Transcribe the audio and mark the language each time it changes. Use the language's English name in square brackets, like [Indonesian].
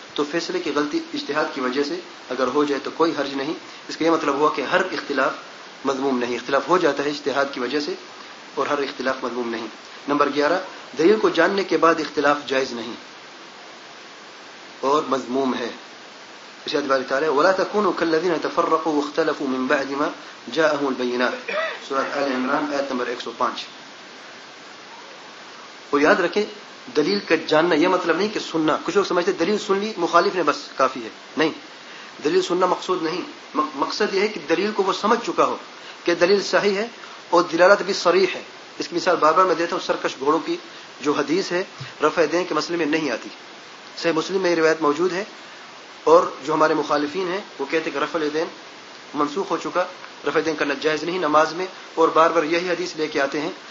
[Urdu] تو فیصلے کی غلطی اجتہاد کی وجہ سے اگر ہو جائے تو کوئی حرج نہیں. اس کا یہ مطلب ہوا کہ ہر اختلاف مضموم نہیں, اختلاف ہو جاتا ہے اجتہاد کی وجہ سے اور ہر اختلاف مضموم نہیں. نمبر گیارہ, دلیل کو جاننے کے بعد اختلاف جائز نہیں اور مضموم ہے. ارشاد باری تعالی [Arabic] ولا تكونوا كالذين تفرقوا واختلفوا من بعد ما جاءهم البينات, [Urdu] سورۃ آل عمران آیت نمبر 105. وہ یاد رکھیں دلیل کا جاننا یہ مطلب نہیں کہ سننا, کچھ لوگ سمجھتے دلیل سن لی مخالف نے بس کافی ہے, نہیں. دلیل سننا مقصود نہیں, مقصد یہ ہے کہ دلیل کو وہ سمجھ چکا ہو کہ دلیل صحیح ہے اور دلالت بھی صریح ہے. اس کی مثال بار بار میں دیتا ہوں, سرکش گھوڑوں کی جو حدیث ہے رفع دین کے مسئلے میں نہیں آتی, صحیح مسلم میں یہ روایت موجود ہے, اور جو ہمارے مخالفین ہیں وہ کہتے کہ رفع دین منسوخ ہو چکا, رفع دین کرنا جائز نہیں نماز میں, اور بار بار یہی حدیث لے کے آتے ہیں.